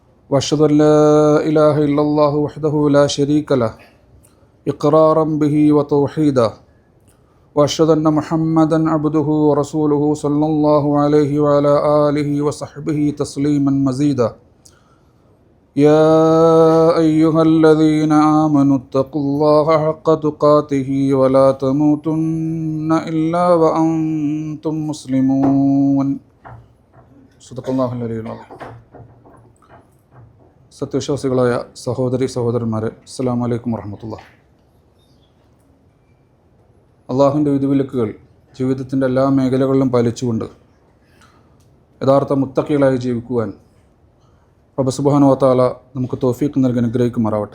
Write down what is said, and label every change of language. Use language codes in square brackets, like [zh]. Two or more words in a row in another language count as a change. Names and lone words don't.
[ar] وأشهد أن لا إله إلا الله وحده لا شريك له إقرارا به وتوحيدا وأشهد أن محمدا عبده ورسوله صلى الله عليه وعلى آله وصحبه تسليما مزيدا يا أيها الذين آمنوا اتقوا الله حق تقاته ولا تموتن إلا وأنتم مسلمون صدق الله العلي العظيم. [ml] സത്യവിശ്വാസികളായ സഹോദരി സഹോദരന്മാരെ, [ar] السلام عليكم ورحمة الله. [ml] അള്ളാഹുവിൻ്റെ വിധിവിലക്കുകൾ ജീവിതത്തിൻ്റെ എല്ലാ മേഖലകളിലും പാലിച്ചുകൊണ്ട് യഥാർത്ഥ മുത്തഖികളായി ജീവിക്കുവാൻ [ar] رب سبحانه وتعالى [ml] നമുക്ക് തൗഫീഖ് നൽകി അനുഗ്രഹിക്കുമാറാവട്ടെ.